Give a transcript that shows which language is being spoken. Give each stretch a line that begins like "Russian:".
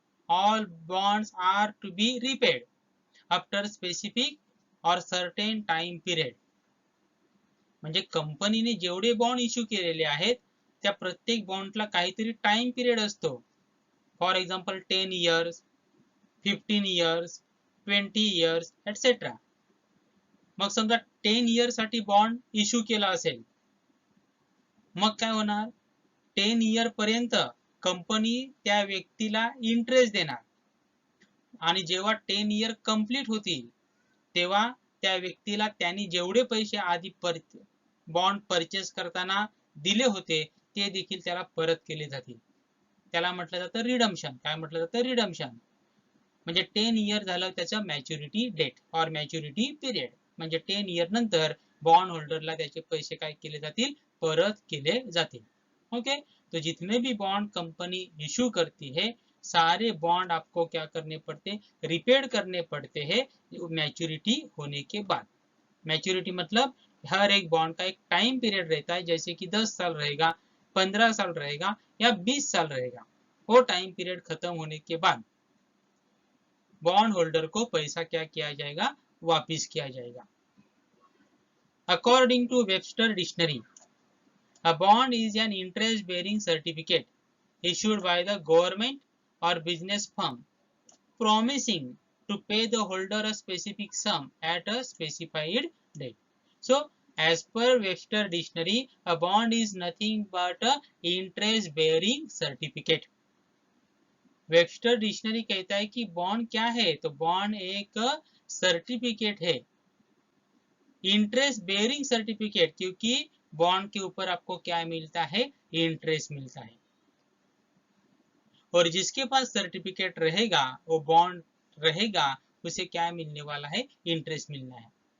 English: All bonds are to be repaid after specific or certain time period.
Marathi: म्हणजे कंपनीने जेवढे bond issue केलेले आहेत त्या प्रत्येक बॉन्डला काहीतरी टाइम पिरियड असतो। For example 10 years, 15 years, 20 years etcetera. मग समजा 10 इयर्स साठी बॉन्ड इश्यू केला असेल, मग काय होणार, 10 इयर पर्यंत कंपनी त्या व्यक्तीला इंटरेस्ट देणार आणि जेव्हा 10 इयर कंप्लीट होतील तेव्हा त्या व्यक्तीला त्यांनी जेवढे पैसे आधी बॉन्ड परचेस करताना दिले होते ते देखील त्याला परत केले जातील। त्याला म्हटलं जातं रिडम्पशन। काय म्हटलं जातं, रिडम्पशन। म्हणजे 10 इयर झालं त्याचं मॅच्युरिटी डेट और मॅच्युरिटी पिरियड, म्हणजे 10 इयर नंतर बॉन्ड होल्डरला त्याचे पैसे काय केले जातील, परत केले जातील।
Hindi: ओके, तो जितने भी बॉन्ड कंपनी इश्यू करती है सारे बॉन्ड आपको क्या करने पड़ते, रिपेड करने पड़ते हैं मैच्योरिटी होने के बाद। मैच्योरिटी मतलब हर एक बॉन्ड का एक टाइम पीरियड रहता है, जैसे कि 10 साल रहेगा, 15 साल रहेगा या 20 साल रहेगा। वो टाइम पीरियड खत्म होने के बाद बॉन्ड होल्डर को पैसा क्या किया जाएगा, वापिस किया जाएगा।
English: According to Webster dictionary, a bond is an interest bearing certificate issued by the government or business firm promising to pay the holder a specific sum at a specified date. So as per Webster dictionary, a bond is nothing but a interest bearing certificate.
Hindi: Webster dictionary कहता है कि bond क्या है, तो bond एक certificate है, interest bearing certificate, क्योंकि bond के ऊपर आपको क्या मिलता है, इंटरेस्ट मिलता है। और जिसके पास सर्टिफिकेट रहेगा वो बॉन्ड रहेगा, उसे क्या मिलने वाला है, इंटरेस्ट मिलना है।